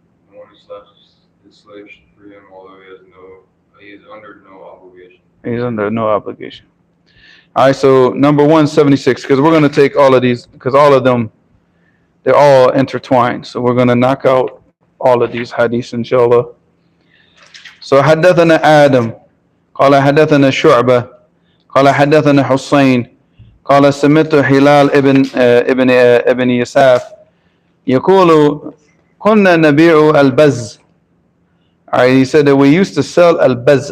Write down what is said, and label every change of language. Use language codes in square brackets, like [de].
[en] One who slaps his slave should free him, although he is under no obligation. He's under no obligation. All right, so number 176, because we're going to take all of these, because all of them, they're all intertwined. So we're going to knock out all of these hadiths, inshallah. [ar] So حدثنا آدم قال حدثنا شعبة قال حدثنا حسين قال سمعت هلال ابن يساف يقول كنا نبيع البز. [en] All right, he said that we used to sell البز.